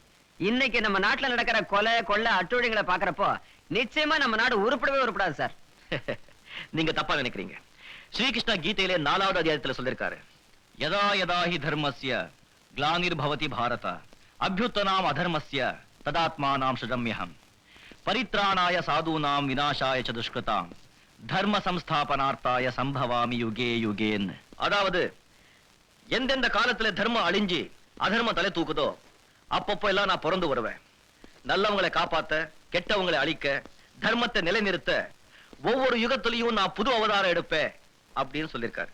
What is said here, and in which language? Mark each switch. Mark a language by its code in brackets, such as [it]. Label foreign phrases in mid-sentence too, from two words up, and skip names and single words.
[ta] இன்னைக்கு நம்ம நாட்டுல நடக்கிற கொலை கொள்ளை அட்டுழியங்களை பாக்குறப்போ நிச்சயமா நம்ம நாடு உருப்படவே உருப்படாது சார். நீங்க தப்பா நினைக்கிறீங்க. ஸ்ரீகிருஷ்ணா கீதையிலே 4வது அத்தியாயத்துல சொல்லிருக்காரு, [sa] यदा यदा हि धर्मस्य ग्लानिर्भवति भारत अभ्युत्थानम् अधर्मस्य तदात्मानम् सृजाम्यहम् परित्राणाय साधूनाम् विनाशाय च दुष्कृताम् धर्म संस्थापनार्थाय सम्भवामि युगे युगे. [ta] அதாவது எந்தெந்த காலத்துல தர்மம் அழிஞ்சு அதர்மம் தலை தூக்குதோ அப்பப்போ எல்லாம் நான் பிறந்து வருவேன். நல்லவங்களை காப்பாத்த, கெட்டவங்களை அழிக்க, தர்மத்தை நிலைநிறுத்த ஒவ்வொரு யுகத்திலையும் நான் புது அவதாரம் எடுப்பேன் அப்படின்னு சொல்லியிருக்காரு.